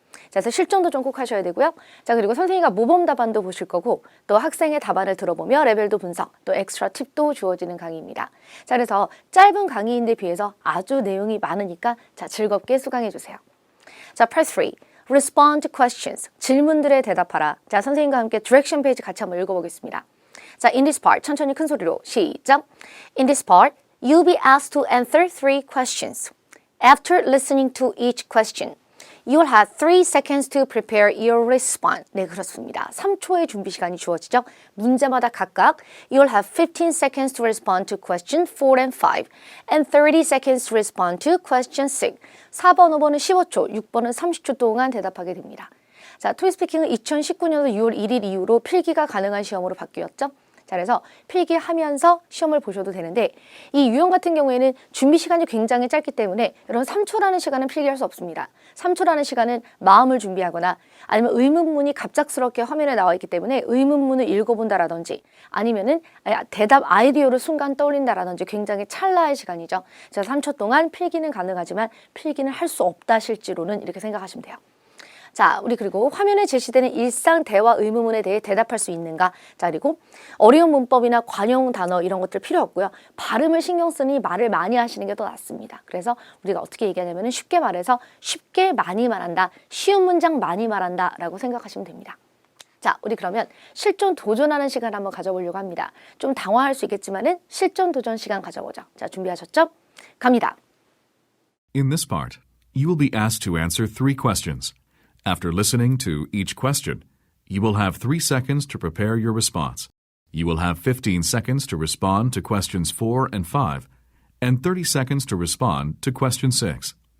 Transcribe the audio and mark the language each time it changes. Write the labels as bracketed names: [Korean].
[Korean] 자, 그래서 실전 도전 꼭 하셔야 되고요. 자, 그리고 선생님과 모범 답안도 보실 거고 또 학생의 답안을 들어보며 레벨도 분석, 또 엑스트라 팁도 주어지는 강의입니다. 자, 그래서 짧은 강의인데 비해서 아주 내용이 많으니까 즐겁게 수강해 주세요. [English] 자, Part 3. Respond to questions. [Korean] 질문들에 대답하라. 자, 선생님과 함께 디렉션 페이지 같이 한번 읽어보겠습니다. 자, [English] in this part. [Korean] 천천히 큰 소리로 시작. [English] In this part, you'll be asked to answer 3 questions. After listening to each question, you'll have 3 seconds to prepare your response. [Korean] 네, 그렇습니다. 3초의 준비 시간이 주어지죠. 문제마다 각각 [English] you'll have 15 seconds to respond to question 4 and 5 and 30 seconds to respond to question 6. [Korean] 4번, 5번은 15초, 6번은 30초 동안 대답하게 됩니다. 자, 토이 스피킹은 2019년도 6월 1일 이후로 필기가 가능한 시험으로 바뀌었죠. 자, 그래서 필기하면서 시험을 보셔도 되는데 이 유형 같은 경우에는 준비 시간이 굉장히 짧기 때문에 여러분 3초라는 시간은 필기할 수 없습니다. 3초라는 시간은 마음을 준비하거나 아니면 의문문이 갑작스럽게 화면에 나와 있기 때문에 의문문을 읽어본다라든지 아니면은 대답 아이디어를 순간 떠올린다라든지 굉장히 찰나의 시간이죠. 그래서 3초 동안 필기는 가능하지만 필기는 할 수 없다 실제로는 이렇게 생각하시면 돼요. 자, 우리 그리고 화면에 제시되는 일상 대화 의문문에 대해 대답할 수 있는가? 자, 그리고 어려운 문법이나 관용 단어 이런 것들 필요 없고요. 발음을 신경 쓰니 말을 많이 하시는 게 더 낫습니다. 그래서 우리가 어떻게 얘기하냐면 쉽게 말해서 쉽게 많이 말한다. 쉬운 문장 많이 말한다 라고 생각하시면 됩니다. 자, 우리 그러면 실전 도전하는 시간 한번 가져보려고 합니다. 좀 당황할 수 있겠지만은 실전 도전 시간 가져보죠. 자, 준비하셨죠? 갑니다. [English] In this part, you will be asked to answer 3 questions. After listening to each question, you will have 3 seconds to prepare your response. You will have 15 seconds to respond to questions 4 and 5, and 30 seconds to respond to question 6.